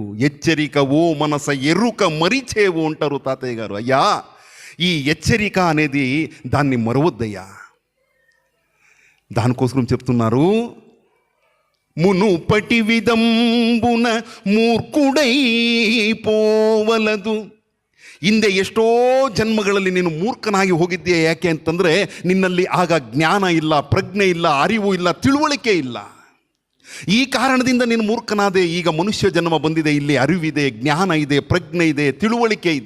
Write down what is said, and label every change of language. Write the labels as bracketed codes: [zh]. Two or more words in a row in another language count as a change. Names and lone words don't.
[te] హెచ్చరిక ఓ మనస ఎరుక మరిచేవు అంటారు తాతయ్య గారు. అయ్యా, ఈ హెచ్చరిక అనేది దాన్ని మరవద్దయ్యా. దానికోసం చెప్తున్నారు, మునుపటి విదంబున మూర్ఖుడై పోవలదు. [kn] ಹಿಂದೆ ಎಷ್ಟೋ ಜನ್ಮಗಳಲ್ಲಿ ನೀನು ಮೂರ್ಖನಾಗಿ ಹೋಗಿದ್ದೀಯ. ಯಾಕೆ ಅಂತಂದರೆ ನಿನ್ನಲ್ಲಿ ಆಗ ಜ್ಞಾನ ಇಲ್ಲ, ಪ್ರಜ್ಞೆ ಇಲ್ಲ, ಅರಿವು ಇಲ್ಲ, ತಿಳುವಳಿಕೆ ಇಲ್ಲ. ಈ ಕಾರಣದಿಂದ ನೀನು ಮೂರ್ಖನಾದೆ. ಈಗ ಮನುಷ್ಯ ಜನ್ಮ ಬಂದಿದೆ, ಇಲ್ಲಿ ಅರಿವಿದೆ, ಜ್ಞಾನ ಇದೆ, ಪ್ರಜ್ಞೆ ಇದೆ, ತಿಳುವಳಿಕೆ ಇದೆ.